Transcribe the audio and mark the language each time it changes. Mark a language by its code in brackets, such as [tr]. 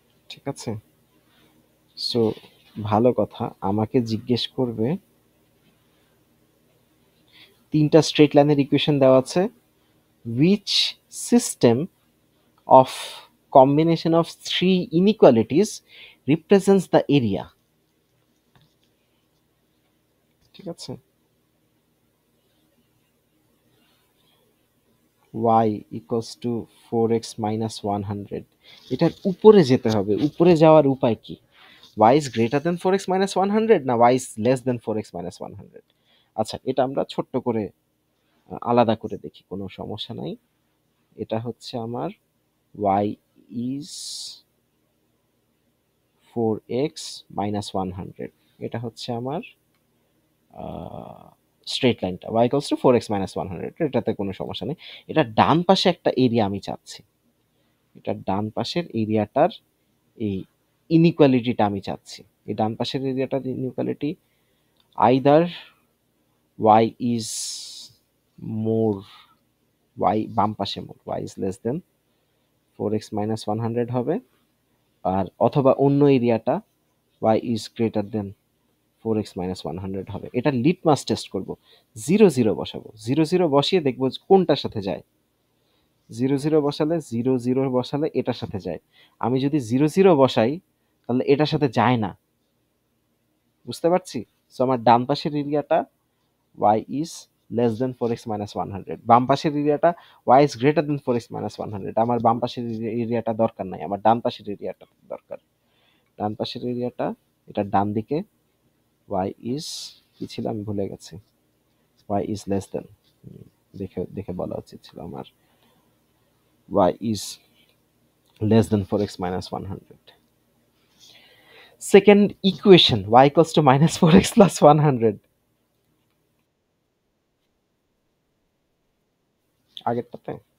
[bn] ঠিক আছে, সো ভালো কথা, আমাকে জিজ্ঞেস করবে তিনটা স্ট্রেট লাইনের ইকুয়েশন দেওয়া আছে, [en] which system of combination of three inequalities represents the area? ঠিক আছে, y equals to 4x minus 100, [bn] এটার উপরে যেতে হবে। উপরে যাওয়ার উপায় কি? [en] y is greater than 4x minus 100 না y is less than 4x minus 100? [bn] আচ্ছা, এটা আমরা ছোট্ট করে আলাদা করে দেখি, কোনো সমস্যা নাই। এটা হচ্ছে আমার [en] y is 4x minus 100, [bn] এটা হচ্ছে আমার স্ট্রেট লাইনটা [en] y equals to 4x minus 100, [bn] এটাতে কোনো সমস্যা নেই। এটা ডান পাশে একটা এরিয়া আমি চাচ্ছি, এটা ডান পাশের এরিয়াটার এই ইনইকুয়ালিটিটা আমি চাচ্ছি। এই ডান পাশের এরিয়াটার inequality either [en] y is more, y [bn] বাম পাশে [en] More, y is less than 4x minus 100 হবে। [bn] আর অথবা অন্য এরিয়াটা [en] Y is greater than 4x minus 100 হবে। [bn] এটা লিটমাস টেস্ট করব। 0 0 বসাবো, 0 0 বসিয়ে দেখবো কোনটার সাথে যায়। 0 0 বসালে 0 0 বসালে এটার সাথে যায়। আমি যদি 0 0 বসাই তাহলে এটার সাথে যায় না, বুঝতে পারছি। সো আমার ডান পাশের এরিয়াটা [en] y is less than 4x minus 100, [bn] বাম পাশের এরিয়াটা [en] y is greater than 4x minus 100। [bn] আমার বাম পাশের এরিয়াটা দরকার নাই, আমার ডান পাশের এরিয়াটা দরকার। ডান পাশের এরিয়াটা, এটা ডান দিকে y is কি ছিল আমি ভুলে গেছি, y is less than, দেখে দেখে বলা উচিত ছিল আমার, [en] y is less than 4x minus 100। Second equation, y equals to minus 4x plus 100, [bn] আগেরটাতে।